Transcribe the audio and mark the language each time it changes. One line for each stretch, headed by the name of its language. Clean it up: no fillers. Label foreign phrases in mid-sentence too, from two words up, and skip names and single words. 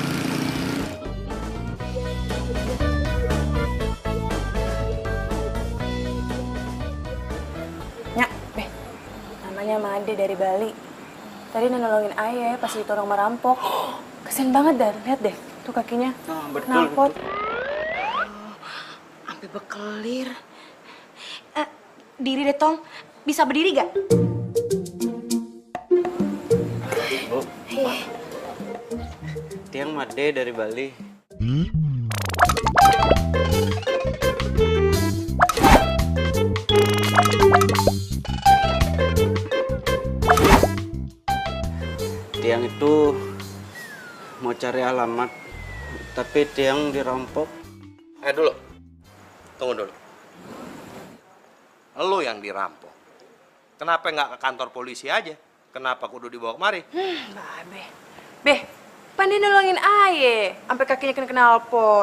Indonesian: Nyak, Beh, namanya Made dari Bali. Tadi nolongin ayah pas ditolong merampok. Kesian banget dah, lihat deh, tuh kakinya. Betul. Knalpot. Sampai bekelir. Diri deh, Tong. Bisa berdiri gak? Tiang Made dari Bali. Tiang itu mau cari alamat, tapi Tiang dirampok. Tunggu dulu. Lo yang dirampok. Kenapa nggak ke kantor polisi aja? Kenapa kudu dibawa kemari? Beh, pan dia nolongin ayah, sampai kakinya kena knalpot.